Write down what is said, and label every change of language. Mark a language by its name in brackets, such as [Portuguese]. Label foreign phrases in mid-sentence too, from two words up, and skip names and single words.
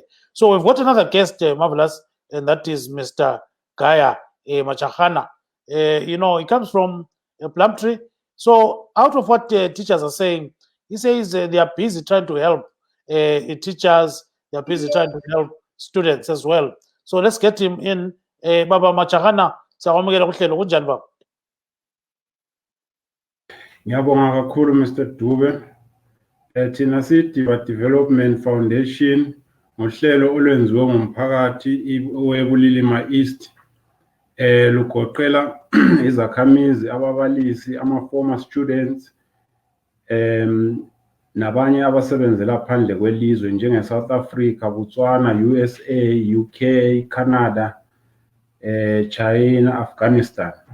[English] So we've got another guest, marvelous, and that is Mr. Gaya Machahana. You know, he comes from Plumtree. So out of what teachers are saying, he says they are busy trying to help teachers. They are busy trying to help students as well. So let's get him in. [North Ndebele] Baba Machahana, sawamukela kuhlelo kunjani baba? Ngiyabonga kakhulu Mr. Dube. Thina sithi Development Foundation ngohlelo olwenziwe ngumphakathi weBulilima East lugoqela izakhamizi, ababalisi, [English] former students [North Ndebele] nabanye abasebenzela phandle kwelizwe njenge South Africa, Botswana, USA, UK, Canada, China, Afghanistan.